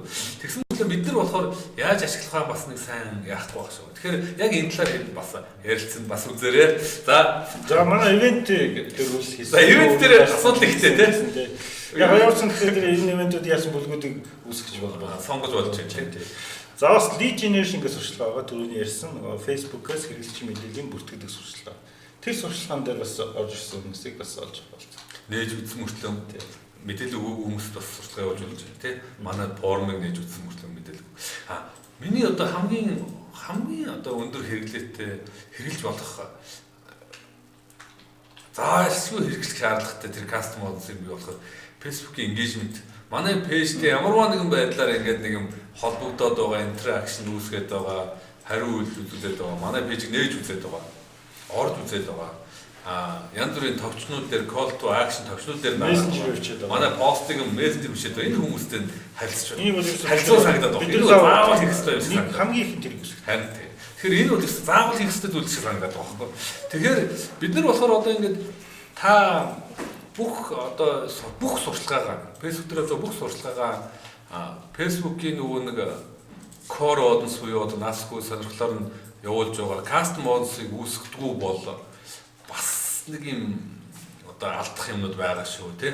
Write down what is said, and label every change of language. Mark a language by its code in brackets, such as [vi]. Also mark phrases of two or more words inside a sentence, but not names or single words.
[mn] Тэгсэн мэт бид нар болохоор яаж ашиглах вэ бас нэг сайн яахгүй байх шүү. Тэгэхээр яг энэ талаар бас ярилцсан бас үзээрэй. За манай ивент дээр үл хийсэн. За ивент дээр асуудал ихтэй тийм. Яг явуулсан тэгэхээр энэ ивентүүд яасан бүлгүүдийг үүсгэж байгаа. Сонгож болж байна тийм. За бас [en] lead generation [mn] гэж сурчлага байгаа. Түрүүний ярьсан Facebook-ээс хэрэглэгчийн мэдээллийн бүртгэдэг сурчлага. Тэр сурчлагын дээр бас орж ирсэн хүмүүсийг бас олж байна. Нээж үзсэн мөртлөө мэдээлэл хүмүүст бас сурчлага явуулж байна тийм. Манай формыг нээж үзсэн мөртлөө мэдээлэл. Миний одоо хамгийн одоо өндөр хэрэглээтэй хэрэглэж болох заашгүй хэрэглэх шаардлагатай тэр [en] custom audience [mn] юм болохоор Facebook-ийн engagement манай пэйжтэй ямарваа нэгэн байдлаар ингээд нэг юм холбогдоод байгаа interaction үүсгээд байгаа хариу үйлдэлүүд байгаа манай пэйжийг нээж үзээд байгаа орж үзээд байгаа янз бүрийн товчнууд дээр [en] call to action [mn] товчнууд дээр манай постыг мессенжер бичээд байгаа энэ хүмүүстэй харилцаж байна харилцаа санагдаад байна энэ заавал хийх хэрэгтэй юм шиг хамгийн их тэр юм харин тэгэхээр энэ бол заавал хийх хэрэгтэй зүйл шиг санагдаад байгаа байхгүй тэгэхээр бид нар болохоор одоо ингээд та бүх сурчлагаагаа Facebook дээр одоо бүх сурчлагаагаа Facebook-ийн нөгөө нэг [en] core audience [mn] буюу одоо насгүй сонирхлоор нь явуулж байгаа [en] custom audience- [mn] ыг үүсгэдэггүй бол бас нэг юм одоо алдах юмнууд байгаа шүү тий.